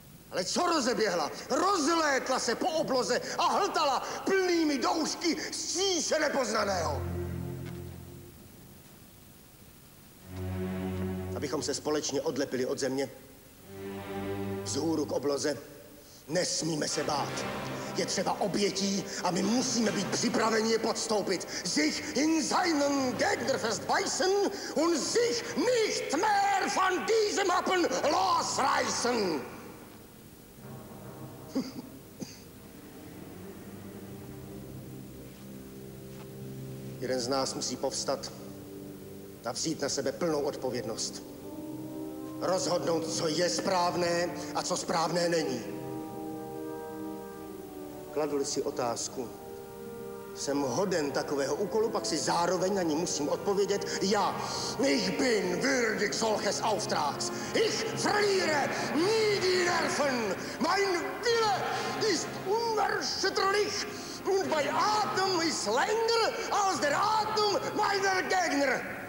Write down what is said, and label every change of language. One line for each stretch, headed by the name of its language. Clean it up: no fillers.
Czech: Ale co rozeběhla? Rozlétla se po obloze a hltala plnými doušky stříše nepoznaného. Abychom se společně odlepili od země, vzhůru k obloze, nesmíme se bát. Je třeba obětí a my musíme být připraveni je podstoupit.
German: Sich in seinen Gegner festbeißen und sich nicht mehr von diesem Appen losreißen.
Czech: Jeden z nás musí povstat a vzít na sebe plnou odpovědnost. Rozhodnout, co je správné a co správné není. Kladu-li si otázku, jsem hoden takového úkolu, pak si zároveň na ní musím odpovědět
German: ja, ich bin würdig solches Auftrags. Ich verliere nie die Nerven. Mein Wille ist unerschütterlich und mein Atem ist länger als der Atem meiner Gegner.